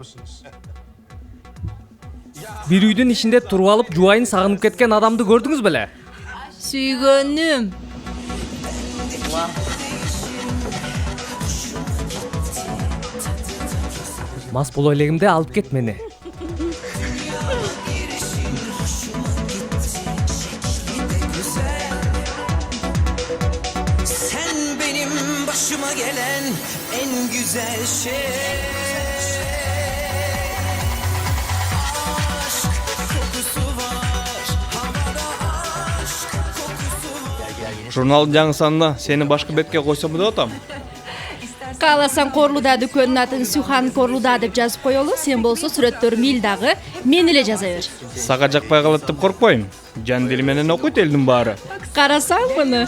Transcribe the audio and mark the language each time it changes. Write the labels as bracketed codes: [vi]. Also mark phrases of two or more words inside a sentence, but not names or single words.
[ky] Бир үйдүн ичинде туруп алып жубайын сагынып кеткен адамды көрдүңүз беле? Сүйгөнүм. Мас боло элегимде алып кет мени. [tr] Sen benim başıma gelen en güzel şey. Aşk kokusu var, havada aşk kokusu var. [ky] Журналдын жаңы санына сени башкы бетке койсом деп атам. Кааласаң Корлуда дүкөнүнүн атын Сюхан Корлуда деп жазып коелу. Сен болсо сүрөттөрү милдагы мен эле жаза бер. Сага жакпай калат деп коркпойм. Жан дили менен окуйт элдин баары. Карасаң муну.